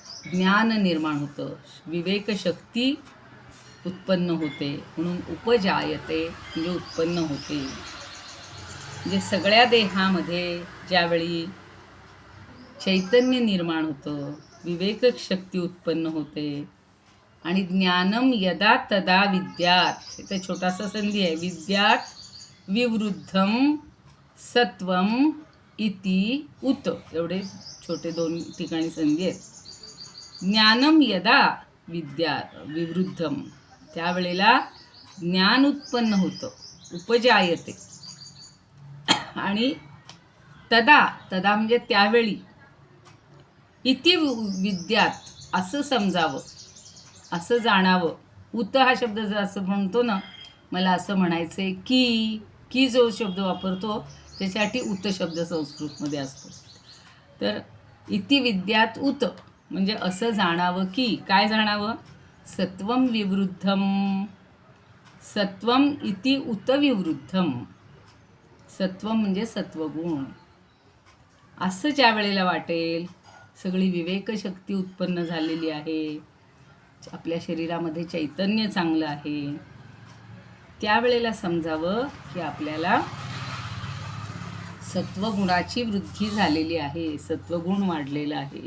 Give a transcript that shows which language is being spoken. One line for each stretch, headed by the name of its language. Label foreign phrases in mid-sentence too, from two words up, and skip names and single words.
Marathi: ज्ञान निर्माण होतं, विवेकशक्ती उत्पन्न होते, म्हणून उपजायते म्हणजे उत्पन्न होते. म्हणजे सगळ्या देहामध्ये ज्यावेळी चैतन्य निर्माण होतं, विवेकशक्ती उत्पन्न होते आणि
Sanskrit: ज्ञानम यदा तदा विद्यात,
Marathi: इथे छोटासा संधी आहे,
Sanskrit: विद्यात विवृद्धम सत्वम इति उत,
Marathi: एवढे छोटे 2 ठिकाणी संधी आहेत.
Sanskrit: ज्ञानम यदा विवृद्धम,
Marathi: त्यावेळेला ज्ञान उत्पन्न होतं, उपजायते. आणि तदा म्हणजे त्यावेळी,
Sanskrit: इति विद्यात
Marathi: असं समजावं, असं जाणावं. उत हा शब्द जर असं म्हणतो ना, मला असं म्हणायचं आहे की जो शब्द वापरतो त्याच्यासाठी उत शब्द संस्कृतमध्ये असतो. तर
Sanskrit: इति विद्यात उत
Marathi: म्हणजे असं जाणावं की, काय जाणावं?
Sanskrit: सत्वम विवृद्धम, सत्वम इति उत विवृद्धम, सत्वम
Marathi: म्हणजे सत्वगुण. असं ज्या वेळेला वाटेल, सगळी विवेकशक्ती उत्पन्न झालेली आहे, आपल्या शरीरामध्ये चैतन्य चांगलं आहे, त्यावेळेला समजावं की आपल्याला सत्वगुणाची वृद्धी झालेली आहे, सत्वगुण वाढलेला आहे.